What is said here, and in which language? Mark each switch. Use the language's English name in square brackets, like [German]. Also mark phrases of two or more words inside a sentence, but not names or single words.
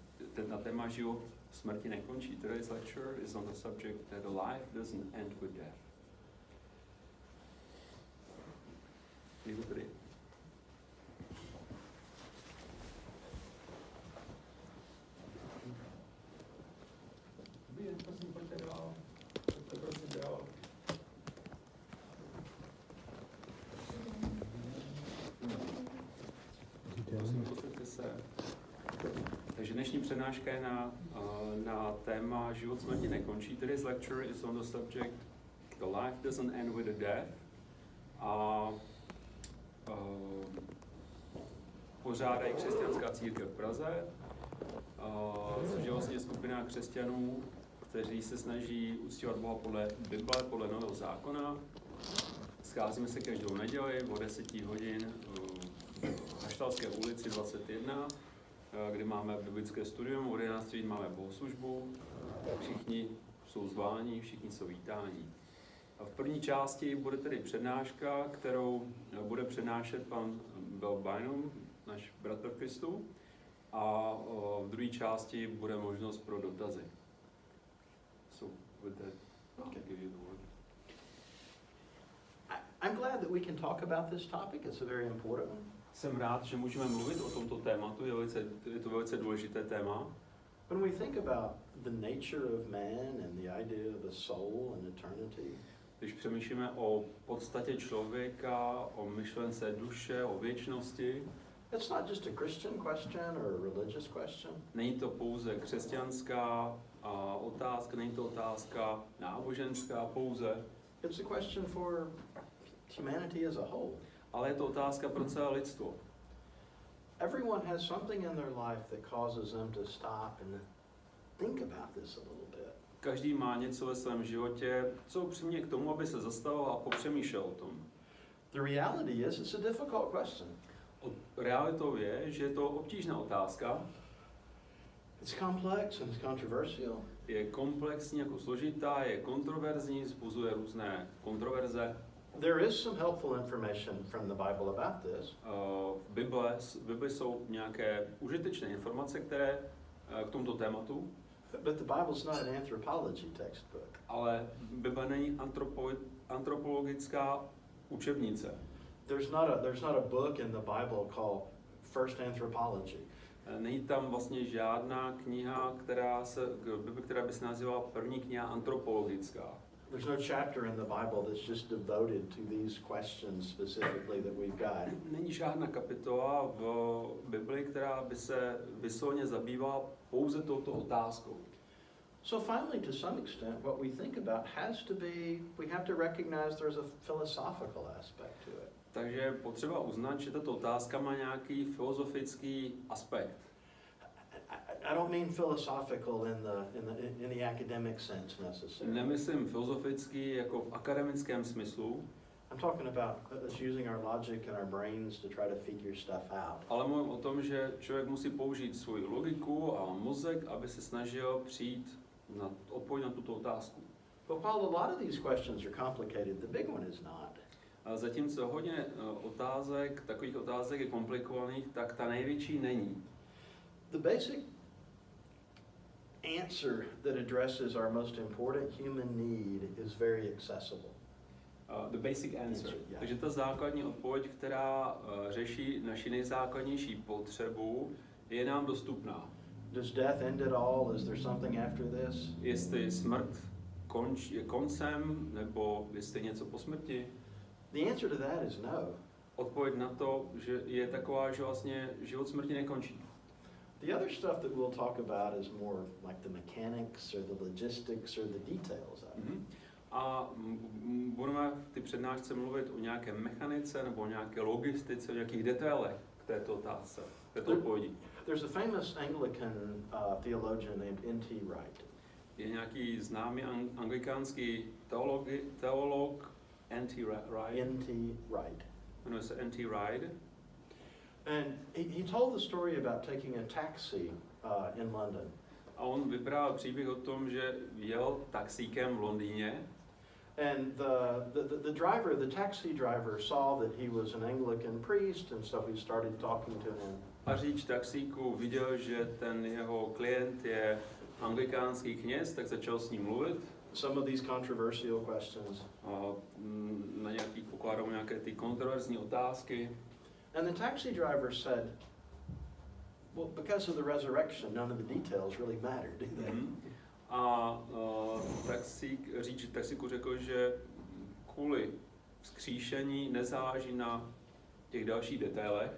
[Czech] na téma život smrti nekončí. [English] Today's lecture is on the subject that life doesn't end with death. [Czech] Někdo tady? Prosím, pojďte dál. Prosím dál. Prosím, posaďte se. Takže dnešní přednáška je na téma Život smrti nekončí. [English] Today's lecture is on the subject The life doesn't end with a death. [Czech] A pořádají křesťanská církev v Praze, což je vlastně skupina křesťanů, kteří se snaží uctívat Boha podle Bible, podle Nového zákona. Scházíme se každou neděli o 10 hodin v Haštalské ulici 21, kde máme biblické studium, o 11 hodin máme bohoslužbu. Všichni jsou zváni, všichni jsou vítáni. V první části bude tedy přednáška, kterou bude přednášet pan Bill Bynum, náš bratr v Kristu, a v druhé části bude možnost pro dotazy. [English] So with that, I'll give you the word. I'm glad that we can talk about this topic. It's a very important one. [Czech] Jsem rád, že můžeme mluvit o tomto tématu, je to velice důležité téma. [English] When we think about the nature of man and the idea of a soul and eternity, [Czech] když přemýšlíme o podstatě člověka, o myšlence duše, o věčnosti, [English] it's not just a Christian question or a religious question. [Czech] Není to pouze křesťanská otázka, není to otázka náboženská pouze. [English] It's a question for humanity as a whole. [Czech] Ale je to otázka pro celé lidstvo. [English] Everyone has something in their life that causes them to stop and think about this a little bit. [Czech] Každý má něco ve svém životě, co přiměje k tomu, aby se zastavil a popřemýšlel o tom. [English] The reality is it's a difficult question. [Czech] Realitou je, že je to obtížná otázka. [English] It's complex and it's controversial. [Czech] Je komplexní, jako složitá, je kontroverzní, vzbuzuje různé kontroverze. [English] There is some helpful information from the Bible about this. [Czech] V Bibli jsou nějaké užitečné informace, které k tomuto tématu. [English] But the Bible's not an anthropology textbook. [Czech] Ale Bible není antropologická učebnice. [English] There's not a book in the Bible called First Anthropology. [Czech] Není tam vlastně žádná kniha, která by se nazývala první kniha antropologická. [English] There's no chapter in the Bible that's just devoted to these questions specifically that we've got. [Czech] Není žádná kapitola v Bibli, která by se vysloveně zabývala pouze touto otázkou. [English] So finally, to some extent, what we think about has to be, we have to recognize there's a philosophical aspect to it. [Czech] Takže potřeba uznat, že tato otázka má nějaký filozofický aspekt. [English] I don't mean philosophical in the academic sense necessarily. [Czech] Nemyslím filozofický jako v akademickém smyslu. [English] I'm talking about us using our logic and our brains to try to figure stuff out. [Czech] Ale mluvím o tom, že člověk musí použít svoji logiku a mozek, aby se snažil přijít na odpověď na tuto otázku. [English] But while a lot of these questions are complicated, the big one is not. [Czech] A zatímco hodně takových otázek je komplikovaných, tak ta největší není. [English] The basic answer that addresses our most important human need is very accessible. The basic answer. Yeah. [Czech] Takže ta základní odpověď, která řeší naši nejzákladnější potřebu, je nám dostupná. [English] Does death end it all? Is there something after this? [Czech] Jestli smrt je koncem, nebo jestli něco po smrti? [English] The answer to that is no. [Czech] Odpověď na to, že je taková, že vlastně život smrti nekončí. [English] The other stuff that we'll talk about is more like the mechanics or the logistics or the details of it. Mm-hmm. [Czech] A budeme v té přednášce mluvit o nějaké mechanice nebo o nějaké logistice, o nějakých detailech k této otázce, k této odpovědi. [English] There's a famous Anglican theologian named N.T. Wright. [Czech] Je nějaký známý anglikánský teolog N.T. Wright. N.T. Wright. Jmenuje se N.T. Wright. [English] And he told the story about taking a taxi in London. [Czech] A on vyprávěl příběh o tom, že jel taxíkem v Londýně. [English] And the taxi driver saw that he was an Anglican priest, and so he started talking to him [Czech] A řidič taxíku viděl, že ten jeho klient je anglikánský kněz, tak začal s ním mluvit. [English] Some of these controversial questions. [Czech] A na nějakých pokládal nějaké ty kontroverzní otázky. [English] And the taxi driver said, well, because of the resurrection, none of the details really matter, do they? [Czech] A řidič taxíku řekl, že kvůli vzkříšení nezáleží na těch dalších detailech.